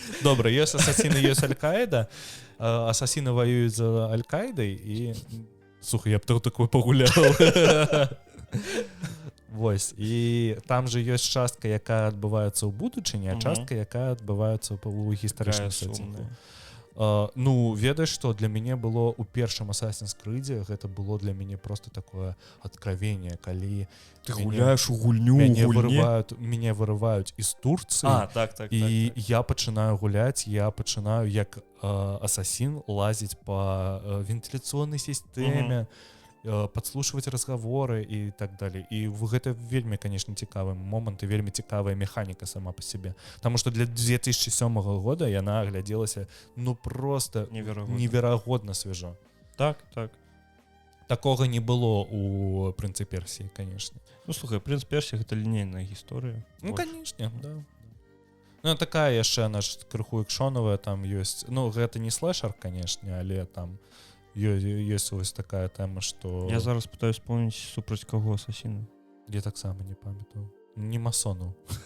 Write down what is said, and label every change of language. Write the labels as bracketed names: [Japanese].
[Russian] Добра, есть ассасины, есть Аль-Каида. Ассасины воюют за Аль-Каидой, и... Слухай, я б такой погулял. [Belarusian] Вось. І там же ёсць частка, якая адбываецца ў будучыні, а частка, якая адбываецца ў гістарычным сеттингу. Ну, ведаеш, што для мяне было ў першым Assassin's Creed, гэта было для мяне просто такое откровение, калі ты гуляеш у гульню, мяне вырываюць из Турцыі, так, і я пачынаю гуляць, я пачынаю як асасін лазіць по вентиляцыйнай сістэме, подслушивать разговоры и так далее. И гэта вельмі, конечно, цікавы момант і вельмі цікавая механіка сама по себе. Потому что для 2007 года яна аглядзелася ну просто неверагодна свежо. Так. [Russian] Такого не было у «Принце Персии», конечно. [Belarusian] Ну, слухай, «Принц Персии» — гэта лінейная гісторыя. Ну, конечно, да. Ну, такая яшчэ наш крыху экшоновая там ёсць. Ну, гэта не слэшер, конечно, але там ёсць вось такая тэма, што... Я зараз пытаюсь вспомніць, супраць каго асасіны. Я таксама не памятаю. Не масонаў.